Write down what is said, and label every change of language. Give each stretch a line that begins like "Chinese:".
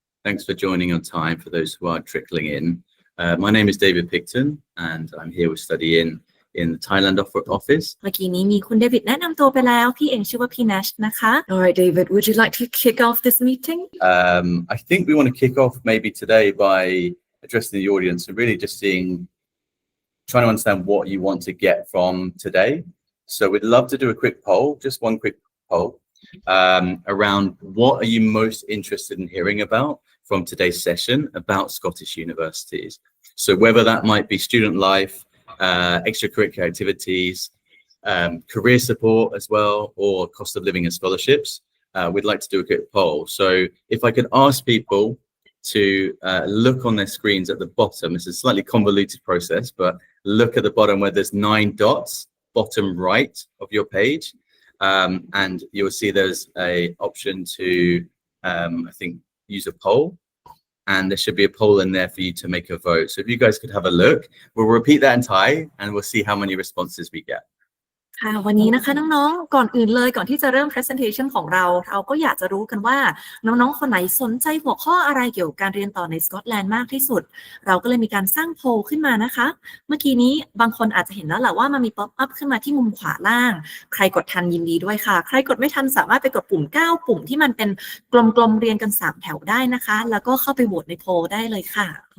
English: Thanks for joining on time for those who are trickling in. My name is David Picton and I'm here with StudyIn in the Thailand office.
Thai: เมื่อกี้นี้มีคุณเดวิดแนะนำตัวไปแล้วพี่เองชื่อว่าพี่ Nash นะคะ
English: Alright David, would you like to kick off this meeting? I think we want to kick off maybe today by addressing the audience and really just trying to understand what you want to get from today. So we'd love to do a quick poll, just one quick poll, around what are you most interested in hearing about from today's session about Scottish universities. So whether that might be student life, extracurricular activities, career support as well, or cost of living and scholarships, we'd like to do a quick poll. So if I could ask people to look on their screens at the bottom, it's a slightly convoluted process, but look at the bottom where there's 9 dots, bottom right of your page, and you'll see there's a option to, I think, use a poll. And there should be a poll in there for you to make a vote. So if you guys could have a look, we'll repeat that in Thai and we'll see how many responses we get.
Thai: ค่ะวันนี้นะคะน้องๆก่อนอื่นเลยก่อนที่จะเริ่ม presentation ของเราก็อยากจะรู้กันว่าน้องๆคนไหนสนใจหัวข้ออะไรเกี่ยวกับการเรียนต่อในสกอตแลนด์มากที่สุดเราก็เลยมีการสร้างโพลขึ้นมานะคะเมื่อกี้นี้บางคนอาจจะเห็นแล้วแหละว่ามันมี pop up ขึ้นมาที่มุมขวาล่างใครกดทันยินดีด้วยค่ะใครกดไม่ทันสามารถไปกดปุ่ม9ปุ่มที่มันเป็นกลมๆเรียงกัน3แถวได้นะคะแล้วก็เข้าไปโหวตในโพลได้เลยค่ะ